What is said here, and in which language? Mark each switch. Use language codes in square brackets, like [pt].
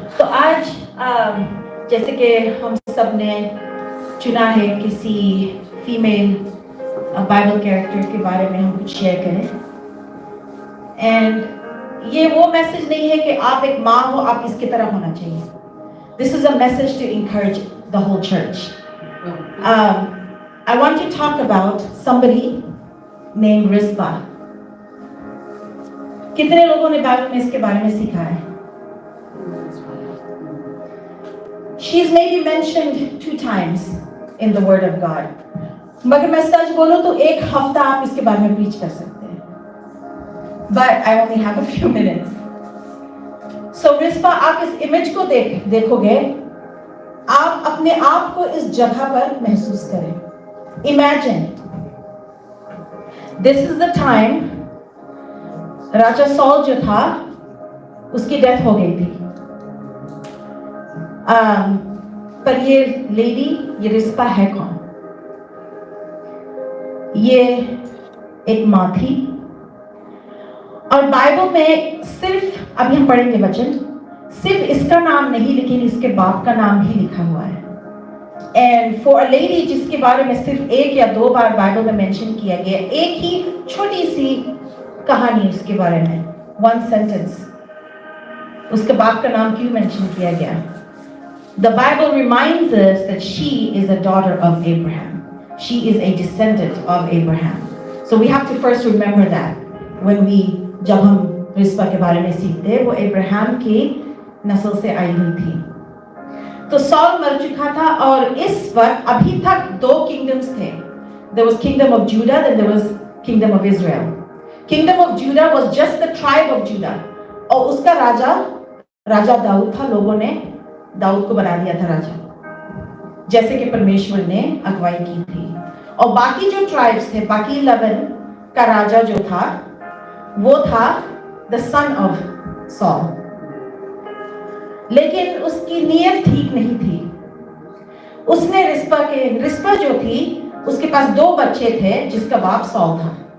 [hi] तो आज जैसे कि हम सब ने चुना है किसी फीमेल बाइबल कैरेक्टर के बारे में हम कुछ शेयर करें, एंड ये वो मैसेज नहीं है कि आप एक माँ हो, आप इसकी तरह होना चाहिए. [en] This is a message to encourage the whole church. I want to talk about somebody named Rizpah. [hi] कितने लोगों ने बाइबल में इसके बारे में सीखा है? [en] She is maybe mentioned 2 times in the Word of God. [hi] मगर मैं सच बोलूं तो एक हफ्ता आप इसके बारे में प्रीच कर सकते हैं. [en] But I only have a few minutes. [hi] So Rizpah, आप इस इमेज को देखोगे, आप अपने आप को इस जगह पर महसूस करें. [en] Imagine this is the time [hi] Raja sol जो था उसकी डेथ हो गई थी. पर ये लेडी, ये रिस्पा है कौन? ये एक माँ थी, और बाइबल में सिर्फ, अभी हम पढ़ेंगे वचन, सिर्फ इसका नाम नहीं लेकिन इसके बाप का नाम भी लिखा हुआ है. [en] and for a lady [hi] जिसके बारे में सिर्फ 1 या 2 बार बाइबल में मेंशन किया गया, एक ही छोटी सी कहानी उसके बारे में, 1 सेंटेंस, उसके बाप का नाम क्यों मेंशन किया गया? [en] The Bible reminds us that she is a daughter of Abraham. She is a descendant of Abraham. So we have to first remember that when we, [hi] जब हम रिस्पा के बारे में सीखते हैं, वो अब्राहम की नस्ल से आई हुई थी. तो सॉल मर चुका था, और इस वक्त अभी तक 2 किंगडम्स थे. [en] There was kingdom of Judah, then there was kingdom of Israel. Kingdom of Judah was just the tribe of Judah, [hi] और उसका राजा दाऊद था. लोगों ने दाऊद को बना दिया था राजा, जैसे कि परमेश्वर ने अगुवाई की थी. और बाकी जो ट्राइब्स थे, बाकी 11 का राजा जो था, वो था [en] the son of Saul. [hi] लेकिन उसकी नीयत ठीक नहीं थी. उसने रिस्पा जो थी, उसके पास 2 बच्चे थे जिसका बाप सॉल था.